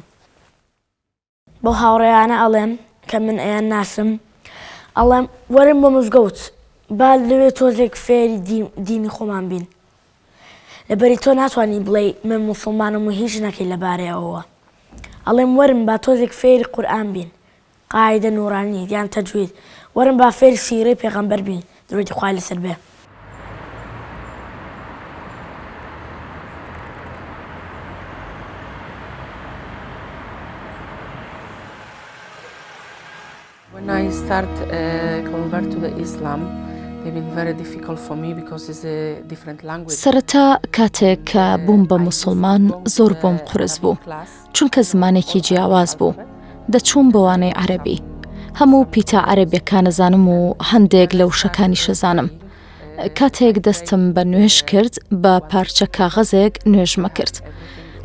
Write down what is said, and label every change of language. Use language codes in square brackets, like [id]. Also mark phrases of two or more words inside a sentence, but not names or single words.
[ckb] بۆ هاوڕێیانە ئەڵێم کە من ئەیان ناسم، ئەڵێم وەرن بۆ مزگەوت با لەوێ تۆزێک فێری دینی خۆمان بین، لەبەری تۆ ناتوانانی بڵێ من موسڵمانم و هیچ نەکەی لەبارەی ئەوە. ئەڵێم وەرن با تۆزێک فێری قورئان بین، قاعیدە نوورانی یان تەجوید، وەرن با فێری سیرەی پێغەمبەر بین درودی خوای لەسەر بێ. [en] When I start convert to the Islam, they've been very difficult for me because it's a different language. [ckb] سەرەتا کاتێک کە بووم بە موسڵمان زۆر بۆم قورس بوو، چونکە زمانێکی جیاواز بوو. دەچووم بەوانەی عەرەبی، هەموو پیتە عەرەبیەکان زانم و هەندێک لە وشەکانی شەزانم. کاتێک دەستم بە نوێژ کرد بە پارچە کاغەزێک نوێژمە کرد.